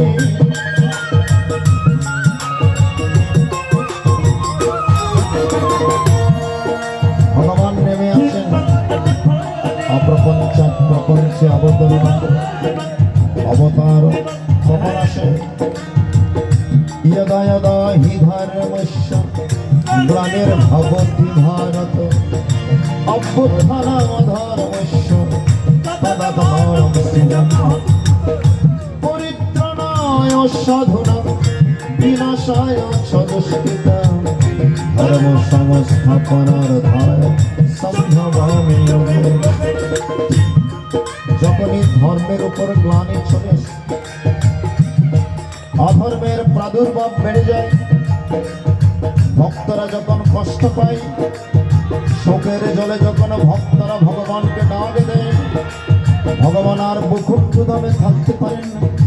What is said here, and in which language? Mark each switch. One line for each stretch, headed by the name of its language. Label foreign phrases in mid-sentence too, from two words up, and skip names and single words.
Bangla: ভগবান নেমে আসেন প্রপঞ্চে অবতরণ অবতার কখন আসেন?
Sanskrit: यदा यदा हि धर्मस्य ग्लानिर्भवति भारत, अभ्युत्थानमधर्मस्य तदात्मानं परित्राणाय साधूनां विनाशाय च दुष्कृतां, धर्म संस्थापनार्थाय सम्भवामि युगे।
Bangla: যখনই ধর্মের উপর গ্লানি চলে আসে, অধর্মের প্রাদুর্ভাব বেড়ে যায়, ভক্তরা যখন কষ্ট পায়, শোকের জলে যখন ভক্তরা ভগবানকে ডাক দেয়, ভগবান আর বৈকুণ্ঠধামে থাকতে পারেন না।